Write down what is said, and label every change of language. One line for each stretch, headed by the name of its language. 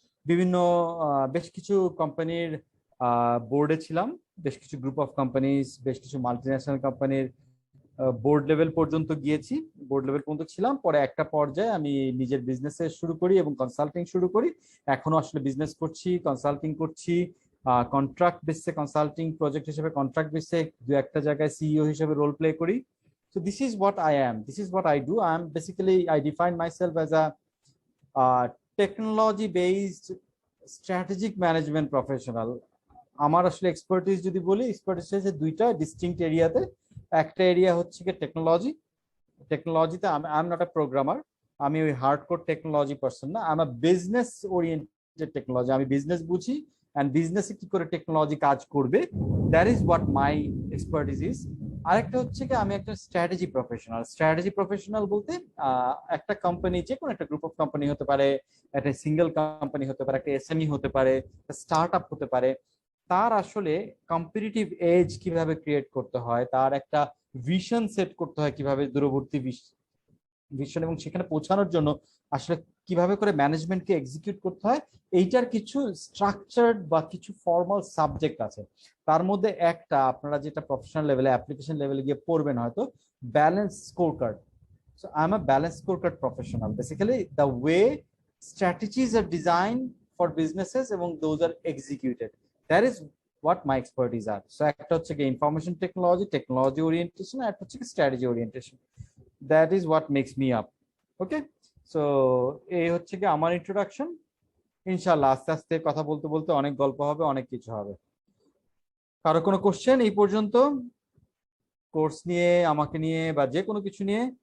Bangla: বিভিন্ন বেশ কিছু কোম্পানির বোর্ডে ছিলাম, বেশ কিছু গ্রুপ অফ কোম্পানিজ, বেশ কিছু মাল্টিন্যাশনাল কোম্পানির বোর্ড লেভেল পর্যন্ত গিয়েছি, বোর্ড লেভেল পর্যন্ত ছিলাম। পরে একটা পর্যায়ে আমি নিজের বিজনেসে শুরু করি এবং কনসাল্টিং শুরু করি। এখনো আসলে বিজনেস করছি, কনসাল্টিং করছি, কন্ট্রাক্ট বেসে কনসাল্টিং প্রজেক্ট হিসেবে, কন্ট্রাক্ট বেসে দু একটা জায়গায় সিইও হিসেবে রোল প্লে করি।
English: So this is what I am, this is what I do. I am basically, I define myself as a technology based strategic management professional.
Bangla: আমার আসলে এক্সপার্টিস যদি বলি, এক্সপার্টিস হচ্ছে দুইটা ডিস্টিংক্ট এরিয়াতে। একটা এরিয়া হচ্ছে কি টেকনোলজি, টেকনোলজিতে
English: I am not a programmer,
Bangla: আমি ওই হার্ডকোর টেকনোলজি পারসন না,
English: I am a business oriented technology.
Bangla: আমি বিজনেস বুঝি, অ্যান্ড বিজনেসে কি করে টেকনোলজি কাজ করবে,
English: That is what my expertise is.
Bangla: আরেকটা হচ্ছে কি আমি একটা স্ট্র্যাটেজি প্রফেশনাল। স্ট্র্যাটেজি প্রফেশনাল বলতে একটা কোম্পানি, যে কোনো একটা গ্রুপ অফ কোম্পানি হতে পারে, একটা সিঙ্গেল কোম্পানি হতে পারে, একটা এসএমই হতে পারে, স্টার্ট আপ হতে পারে, তার আসলে কম্পিটিটিভ এজ কিভাবে ক্রিয়েট করতে হয়, তার একটা ভিশন সেট করতে হয় কিভাবে, দূরবর্তী ভিশন, এবং সেখানে পৌঁছানোর জন্য আসলে কিভাবে করে ম্যানেজমেন্টকে এক্সিকিউট করতে হয়, এইটার কিছু স্ট্রাকচার্ড বা কিছু ফর্মাল সাবজেক্ট আছে। তার মধ্যে একটা আপনারা যেটা প্রফেশনাল লেভেলে, অ্যাপ্লিকেশন লেভেলে গিয়ে পড়বেন হয়তো, balance score card.
English: So I'm a balance scorecard professional. Basically, the way strategies are designed for businesses
Bangla: এবং
English: those are executed. That is what my expertise are.
Bangla: So একটা হচ্ছে কি information technology, technology orientation, আর একটা হচ্ছে কি strategy orientation.
English: That is what makes me up. Okay? So
Bangla: এই হচ্ছে কি আমার
English: introduction.
Bangla: ইনশাআল্লাহ আস্তে আস্তে কথা বলতে বলতে অনেক গল্প হবে, অনেক কিছু হবে। কারো কোনো কোশ্চেন এই পর্যন্ত কোর্স নিয়ে, আমাকে নিয়ে, বা যে কোনো কিছু নিয়ে?